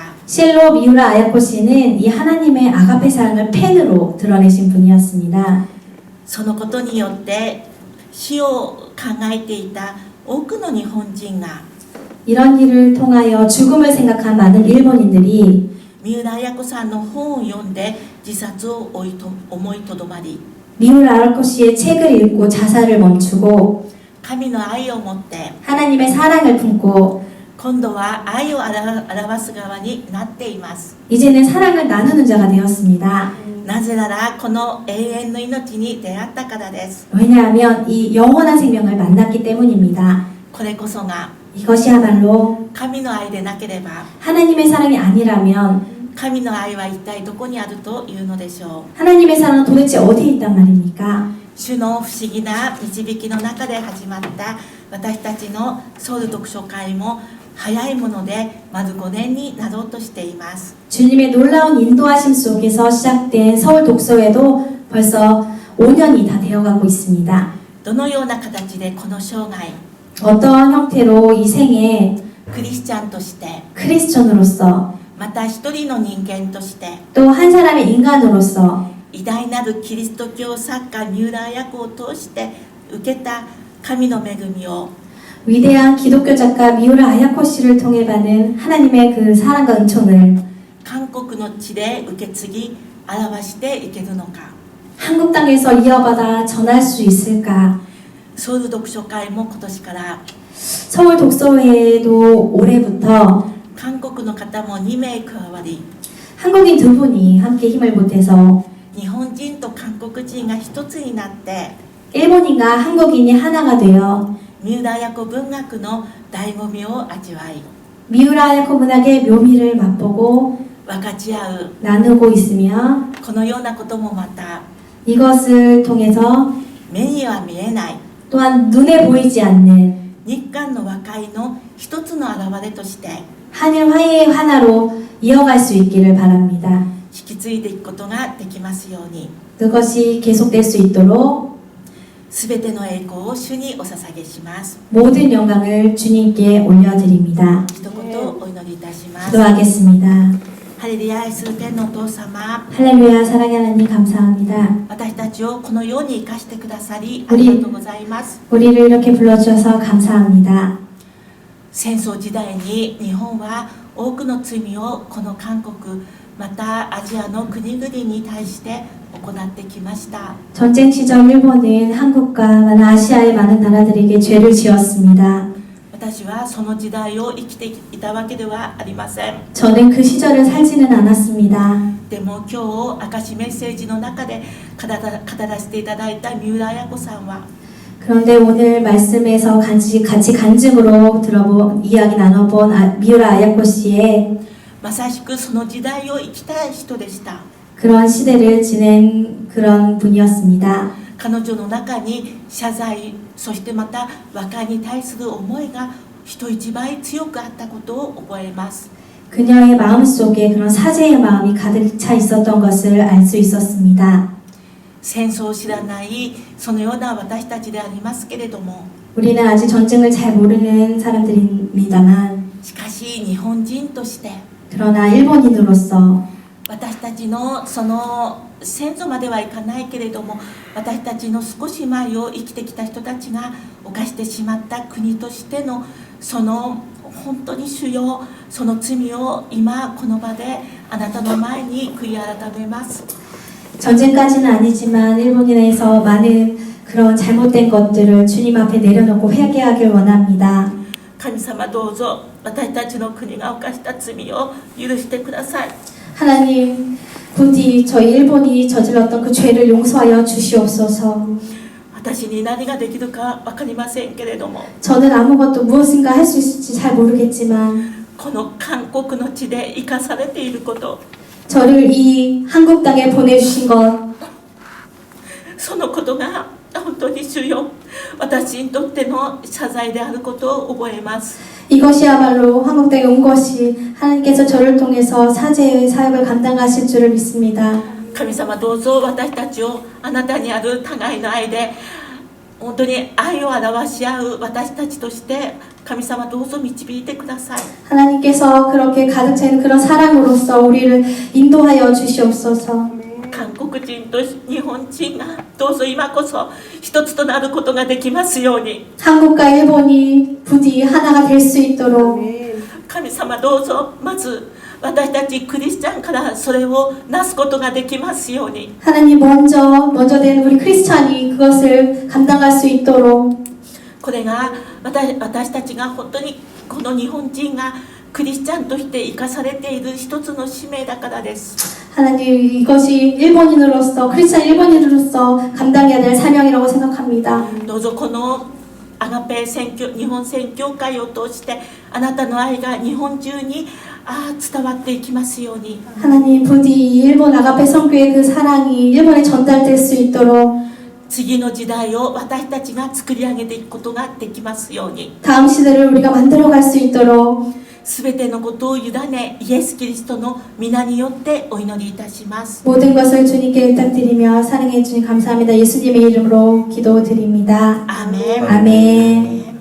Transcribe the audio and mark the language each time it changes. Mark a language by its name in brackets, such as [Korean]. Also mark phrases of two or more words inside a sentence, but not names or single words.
[Korean] 실로 미우라 아야코 씨는 이 하나님의 아가페 사랑을 펜으로 드러내신 분이었습니다. [Japanese] そのことによって死を考えていた多くの日本人が [Korean] 이런 일을 통하여 죽음을 생각한 많은 일본인들이 [Japanese] 三浦綾子さんの本を読んで自殺を思いとどまり [Korean] 미우라 아야코 씨의 책을 읽고 자살을 멈추고 [Japanese] 神の愛を持って [Korean] 하나님의 사랑을 품고 [Japanese] 今度は愛を表す側になっています。 [Korean] 이제는 사랑을 나누는 자가 되었습니다. [Japanese] なぜならこの永遠の命に出会ったからです。 [Korean] 왜냐하면 이 영원한 생명을 만났기 때문입니다. [Japanese] これこそが [Korean] 이것이야말로 [Japanese] 神の愛でなければ [Korean] 하나님의 사랑이 아니라면 [Japanese] 神の愛は一体どこにあるというのでしょう。 [Korean] 하나님의 사랑은 도대체 어디에 있단 말입니까? [Japanese] 主の不思議な導きの中で始まった私たちのソウル読書会も早いものでまず5年になろうとしています。 [Korean] 주님의 놀라운 인도하심 속에서 시작된 서울 독서회도 벌써 5년이 다 되어가고 있습니다. [Japanese] どのような形でこの生涯 [Korean] 어떠한 형태로 이 생에 [Japanese] クリスチャンとして [Korean] 크리스천으로서 [Japanese] また一人の人間として [Korean] 또 한 사람의 인간으로서 [Japanese] 偉大なるキリスト教作家三浦綾子を通して受けた神の恵みを [Korean] 위대한 기독교 작가 미우라 아야코 씨를 통해 받은 하나님의 그 사랑과 은총을 [Japanese] 韓国の地で受け継ぎ表していけるのか [Korean] 한국 땅에서 이어받아 전할 수 있을까? [Japanese] ソウル読書会も今年から [Korean] 서울 독서회도 올해부터 [Japanese] 韓国の方も2名加わり [Korean] 한국인 2분이 함께 힘을 보태서 [Japanese] 日本人と韓国人が一つになって [Korean] 일본인과 한국인이 하나가 되어 [Japanese] 三浦綾子文学の醍醐味を味わい [Korean] 미우라 아야코 문학의 묘미를 맛보고 [Japanese] 分かち合う [Korean] 나누고 있으며 [Japanese] このようなこともまた [Korean] 이것을 통해서 [Japanese] 目には見えない [Korean] 또한 눈에 보이지 않는 [Japanese] 日韓の和解の一つの表れとして [Korean] 한일 화해의 하나로 이어갈 수 있기를 바랍니다. [Japanese] 引き継いでいくことができますように [Korean] 그것이 계속될 수 있도록 [Japanese] すべての栄光を主にお捧げします。 [Korean] 모든 영광을 주님께 올려드립니다. [Japanese] 一言お祈りいたします。 [Korean] 기도하겠습니다. [Japanese] ハレルヤ愛する天のお父様、 [Korean] 할렐루야 사랑의 하나님 감사합니다. [Japanese] 私たちをこのように生かしてくださりありがとうございます。 [Korean] 우리를 이렇게 불러주셔서 감사합니다. [Japanese] 戦争時代に日本は多くの罪をこの韓国またアジアの国々に対して行ってきました。 [Korean] 전쟁 시절 일본은 한국과 많은 아시아의 많은 나라들에게 죄를 지었습니다. [Japanese] 私はその時代を生きていたわけではありません。 [Korean] 저는 그 시절을 살지는 않았습니다. [Japanese] でも今日証メッセージの中で語らせていただいた三浦綾子さんは [Korean] 그런데 오늘 말씀에서 같이 간증으로 이야기 나눠본 미우라 아야코 씨의 [Japanese] まさしくその時代を生きたい人でした。 [Korean] 그런 시대를 지낸 그런 분이었습니다. [Japanese] 彼女の中に謝罪、そしてまた和解に対する思いが人一倍強くあったことを覚えます。 [Korean] 그녀의 마음속에 그런 사죄의 마음이 가득 차 있었던 것을 알 수 있었습니다. [Japanese] 戦争を知らないそのような私たちでありますけれども、 [Korean] 우리는 아직 전쟁을 잘 모르는 사람들입니다만 [Japanese] しかし日本人として [Korean] 그러나 일본인으로서 [Japanese] 私たちのその先祖まではいかないけれども私たちの少し前を生きてきた人たちが犯してしまった国としてのその本当に主よその罪を今この場であなたの前に悔い改めます。 [Korean] 전쟁까지는 아니지만 일본인에서 많은 그런 잘못된 것들을 주님 앞에 내려놓고 회개하길 원합니다. [Japanese] 神様どうぞ私たちの国が犯した罪を許してください。 [Korean] 하나님 부디 저희 일본이 저질렀던 그 죄를 용서하여 주시옵소서. [Japanese] 私に何ができるか分かりませんけれども [Korean] 저는 아무것도 무엇인가 할 수 있을지 잘 모르겠지만 [Japanese] この韓国の地で生かされていること [Korean] 저를 이 한국 땅에 보내주신 것 [Japanese] そのことが本当に主よ私にとっての謝罪であることを覚えます。 [Korean] 이것이야말로 한국 땅에 온 것이 하나님께서 저를 통해서 사죄의 사역을 감당하실 줄을 믿습니다. [Japanese] 神様どうぞ私たちをあなたにある互いの愛で本当に愛を表し合う私たちとして神様どうぞ導いてください。 [Korean] 하나님께서 그렇게 가득 차 있는 그런 사랑으로서 우리를 인도하여 주시옵소서. [Japanese] 韓国人と日本人がどうぞ今こそ一つとなることができますように [Korean] 한국과 일본이 부디 하나가 될 수 있도록 [Japanese] 神様どうぞまず私たちクリスチャンからそれをなすことができますように [Korean] 하나님 먼저 된 우리 크리스찬이 그것을 감당할 수 있도록 [Japanese] これが私たちが本当にこの日本人がクリスチャンとして生かされている一つの使命だからです。 [Korean] 하나님 이것이 일본인으로서 크리스찬 일본인으로서 감당해야 될 사명이라고 생각합니다. [Japanese] どうぞこのアガペ日本宣教会を通してあなたの愛が日本中に伝わっていきますように [Korean] 하나님 부디 일본 아가페 성교의 그 사랑이 일본에 전달될 수 있도록 [Japanese] 次の時代を私たちが作り上げていくことができますように。 [Korean] 다음 시대를 우리가 만들어갈 수 있도록 [Japanese] すべてのことを委ね、イエス・キリストの皆によってお祈りいたします。 [Korean] 모든 것을 주님께 의탁드리며 사랑해 주님 감사합니다. 예수님의 이름으로 기도드립니다. 아멘. 아멘.